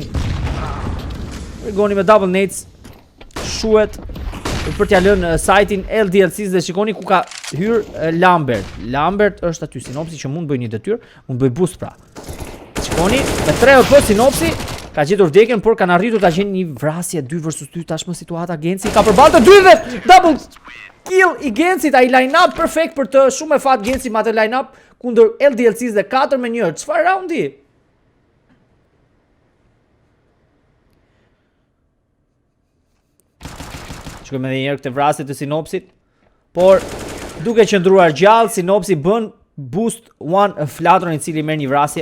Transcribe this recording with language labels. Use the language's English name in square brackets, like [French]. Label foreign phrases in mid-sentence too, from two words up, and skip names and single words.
[Albanian] Rigoni me [English] double nades [Albanian] shuhet për t'ja lënë sajtin LDLC-s dhe shikoni ku ka hyrë Lambert. Lambert është aty, Sinopsi që mund bëj një detyrë, mund bëj boost pra. Shikoni, me 3 EP Sinopsi ka gjetur vdekjen, por kanë arritur ta gjenë një vrasje 2 vs 2, tashmë situata Genci ka përballë të dyve. [English] Double kill [Albanian] i Gencit, ai [English] line up [Albanian] perfekt për të shumë e fat Genci me atë [English] line up [Albanian] kundër LDLC-s dhe 4-1. Çfarë raundi? Shikojmë edhe njëherë këtë vrasje të Sinopsit, por duke qëndruar gjallë, Sinopsi bën boost One Flatron i cili merr një vrasje.